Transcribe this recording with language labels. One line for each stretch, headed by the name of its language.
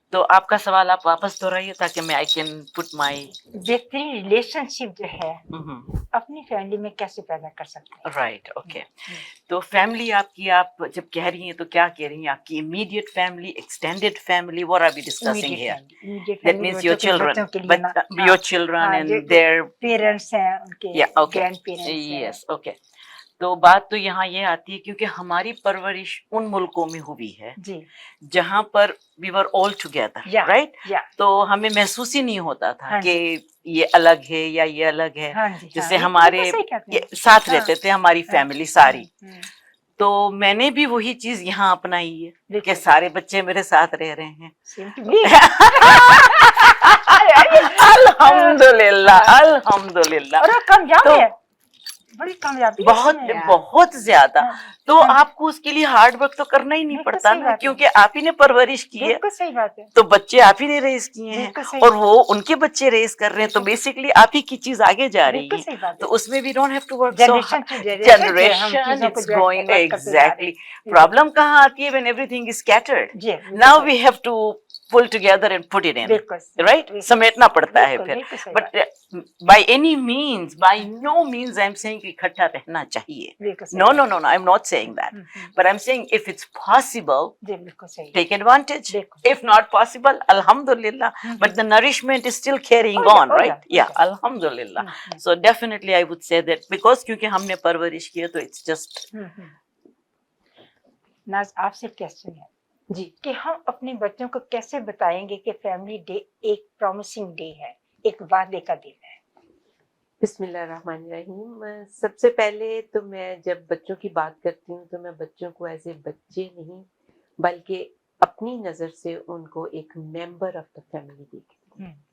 Urdu: تو آپ کا سوال آپ واپس دہرائیے تاکہ میں
English: I can put my.
Urdu: بہترین ریلیشن شپ جو ہے اپنی فیملی میں کیسے پیدا کر سکتے ہیں؟
English: Right. Okay.
Urdu: تو فیملی آپ کی، آپ جب کہہ رہی ہیں تو کیا کہہ رہی ہیں؟ آپ کی immediate family, extended family,
English: what are we discussing here? That means your children, your children and their
Urdu: parents ہیں، ان کے
English: yeah, okay.
Urdu: گرینڈ پیرنٹس ہیں.
English: Yes, okay.
Urdu: تو بات تو یہاں یہ آتی ہے کیونکہ ہماری پرورش ان ملکوں میں ہوئی ہے جی. جہاں پر
English: we were all together, Yeah, right? yeah.
Urdu: تو ہمیں محسوس ہی نہیں ہوتا تھا ہاں کہ یہ الگ ہے یا یہ الگ ہے. ہاں جی. جیسے ہمارے ساتھ رہتے تھے ہماری فیملی ساری. تو میں نے بھی وہی چیز یہاں اپنائی ہے کہ سارے بچے میرے ساتھ رہ رہے ہیں. الحمدللہ الحمدللہ. اور کامیاب ہے، بڑی کامیابی. بہت بہت زیادہ. تو آپ کو اس کے لیے ہارڈ ورک تو کرنا ہی نہیں پڑتا نا، کیونکہ آپ ہی نے پرورش کی ہے. بالکل صحیح بات ہے. تو بچے آپ ہی نے ریز کیے ہیں اور وہ ان کے بچے ریز کر رہے ہیں، تو بیسکلی آپ ہی کی چیز آگے جا رہی ہے. تو اس میں بھی
English: Don't have to work so generation it's going. Exactly. Problem
Urdu: کہاں آتی ہے؟
English: When everything is scattered. Now we have to pull together and put it in, right?
Urdu: سمیٹنا پڑتا ہے پھر.
English: But by any means, by no means I'm saying
Urdu: کہ اکٹھا رہنا چاہیے.
English: No, I'm not saying that. But I'm saying if it's possible, take advantage. If not possible, alhamdulillah. But the nourishment is still carrying on, right? Yeah, alhamdulillah. So definitely I would say that because
Urdu: کیونکہ ہم نے پرورش کی ہے تو
English: it's just.
Urdu: ناز آپ سے question ہے جی کہ ہم اپنے بچوں کو کیسے بتائیں گے کہ فیملی ڈے ایک پرومسنگ ڈے ہے، ایک وعدے کا دن ہے؟ بسم اللہ الرحمن الرحیم. سب سے پہلے تو میں جب بچوں کی بات کرتی ہوں تو میں بچوں کو ایز اے بچے نہیں بلکہ اپنی نظر سے ان کو ایک ممبر آف دا فیملی دیکھتی ہوں.